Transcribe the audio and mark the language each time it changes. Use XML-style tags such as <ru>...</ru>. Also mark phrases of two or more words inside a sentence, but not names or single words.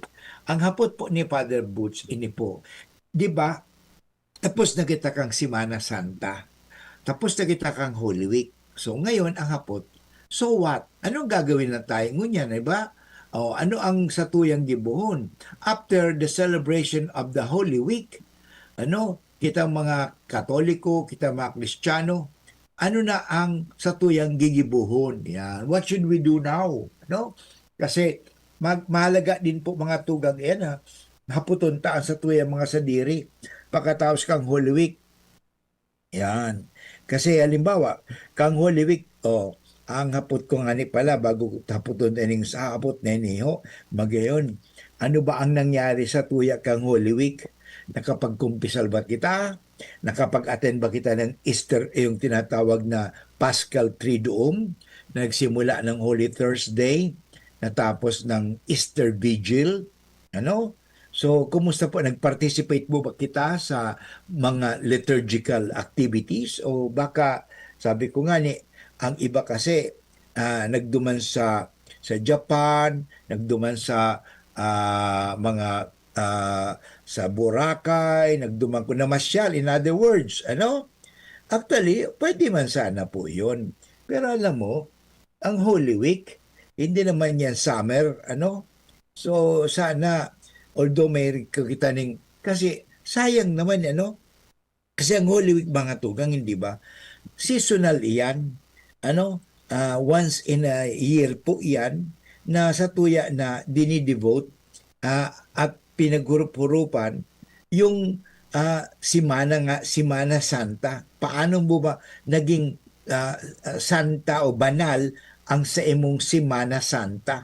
<bik>Ang hapot po ni Father Butch, ini po, di ba, tapos na kita kang Semana Santa. Tapos na kita kang Holy Week. So ngayon ang hapot,</bik> <en>so what?</en> <bik>Anong gagawin na tayo ngunyan, di ba? O ano ang satuyang gibuhon?</bik> <en>After the celebration of the Holy Week,</en> <bik>kita mga Katoliko, kita mga Kristiyano, ano na ang satuyang gigibuhon? Yan.</bik> <en>What should we do now?</en> <bik>Kasi mahalaga din po mga tugang yan haputon ta ang satuyang mga sadiri pagkatapos kang Holy Week. Yan. Kasi halimbawa, kang Holy Week, ang hapot ko nga ni pala, bago haputon ining sa hapot na iniho, magayon, ano ba ang nangyari sa tuya kang Holy Week? Nakapagkumpisal ba kita? Nakapag-attend ba kita ng Easter, yung tinatawag na Paschal Triduum?</bik> <tl>Nagsimula ng Holy Thursday, natapos ng Easter Vigil, So, kumusta po?</tl> <bik>Nag-participate mo ba kita sa mga</bik> <en>liturgical activities?</en> <bik>O baka, sabi ko nga ni, ang iba kasi nagduman sa Japan, nagduman sa mga sa Boracay, nagduman ko namasyal.</bik> <en>In other words, Actually,</en> <tl>pwede man sana po yun. Pero alam mo, ang Holy Week, hindi naman yan summer, So, sana, although may kita kasi sayang naman, Kasi ang Holy Week, mga tugang, hindi ba? Seasonal iyan,</tl> <en>once in a year</en> <tl>po iyan, na sa tuya na dinidevote at pinaghurup-hurupan yung Semana Santa. Paano mo ba naging santa o banal ang sa imong Semana Santa?</tl>